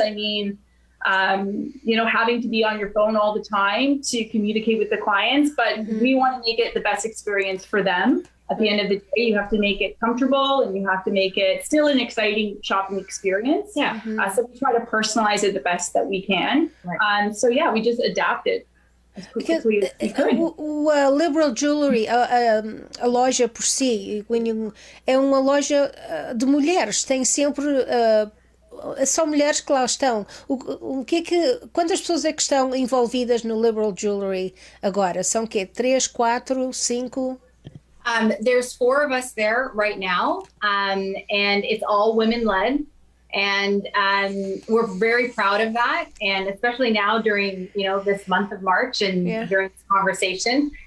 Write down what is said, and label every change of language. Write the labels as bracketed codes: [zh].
[en] I mean, having to be on your phone all the time to communicate with the clients, but we want to make it the best experience for them. At the end of the day, you have to make it comfortable and you have to make it still an exciting shopping experience. Yeah. So we try to personalize it the best that we can. Right. We just adapted as quickly as we could. [pt] Liberal Jewellery, a loja por si, é uma loja de mulheres, tem sempre são mulheres que lá estão. Quantas pessoas é que estão envolvidas no Liberal Jewellery agora? São o quê? 3, 4, 5? [en] There's 4 of us there right now, and it's all women-led. And we're very proud of that. And especially now during, this month of March and during this conversation.